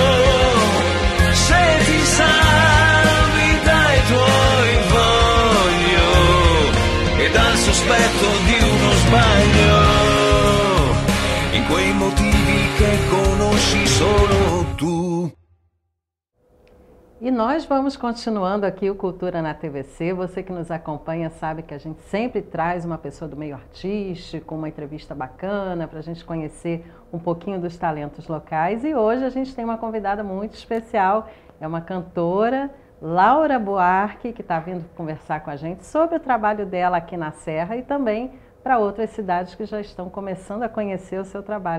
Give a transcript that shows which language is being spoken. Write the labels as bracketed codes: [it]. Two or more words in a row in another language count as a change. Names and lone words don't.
[it] se ti salvi dai tuoi voglio e dal sospetto di uno sbaglio, in quei motivi che conosci solo tu. [pt] E nós vamos continuando aqui o Cultura na TVC. Você que nos acompanha sabe que a gente sempre traz uma pessoa do meio artístico, uma entrevista bacana para a gente conhecer um pouquinho dos talentos locais. E hoje a gente tem uma convidada muito especial, é uma cantora, Laura Buarque, que está vindo conversar com a gente sobre o trabalho dela aqui na Serra e também para outras cidades que já estão começando a conhecer o seu trabalho.